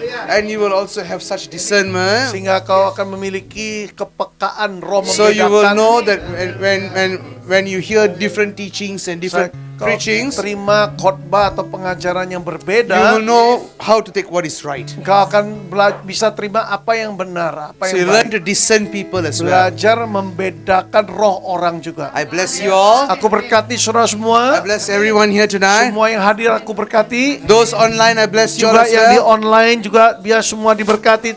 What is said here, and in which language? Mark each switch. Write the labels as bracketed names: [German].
[English] And you will also have such discernment. [Indonesian] Sehingga kau akan memiliki kepekaan roh [English] So you will [Indonesian] membedakan. [English] know that when you hear different teachings and different [Indonesian] Kau [English] preachings, [Indonesian] terima khotbah atau pengajaran yang [English] you [Indonesian] berbeda, [English] will know how to take what is right. [Indonesian] kau akan bisa terima apa yang benar, apa [English] So you [Indonesian] yang [English] learn [Indonesian] baik. [English] to discern people as well. [Indonesian] Belajar membedakan roh orang juga. [English] I bless you all. [Indonesian] Aku berkati saudara [English] I [Indonesian] semua. [English] bless everyone here tonight. [Indonesian] Semua yang hadir aku berkati. [English] Those online, I bless you all [Indonesian] Juga [English] as [Indonesian] yang di [English] well. [Indonesian] online juga biar semua diberkati